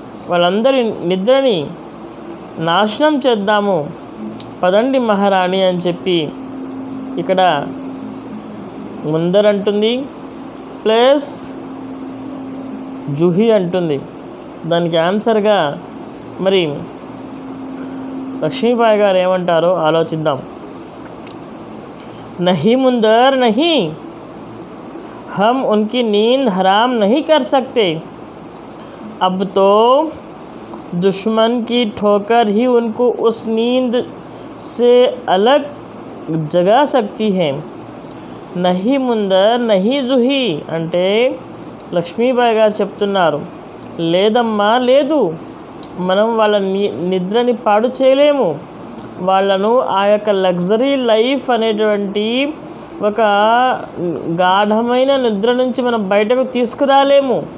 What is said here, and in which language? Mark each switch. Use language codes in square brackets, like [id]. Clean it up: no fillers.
[te] వాళ్ళందరి నిద్రని నాశనం చేద్దాము, పదండి మహారాణి అని చెప్పి ఇక్కడ ముందర్ అంటుంది, ప్లస్ జూహీ అంటుంది. దానికి ఆన్సర్గా మరి లక్ష్మీబాయి గారు ఏమంటారో ఆలోచిద్దాం. [hi] नहीं मुंदर, नहीं, हम उनकी नींद हराम नहीं कर सकते. अब तो दुश्मन की ठोकर ही उनको उस नींद से अलग जगा सकती है. नहीं मुंदर, नहीं [te] జూహీ అంటే లక్ష్మీబాయి గారు చెప్తున్నారు, లేదమ్మా, లేదు, మనం వాళ్ళ నిద్రని పాడు చేయలేము, వాళ్ళను ఆ యొక్క లగ్జరీ లైఫ్ అనేటువంటి ఒక గాఢమైన నిద్ర నుంచి మనం బయటకు తీసుకురాలేము.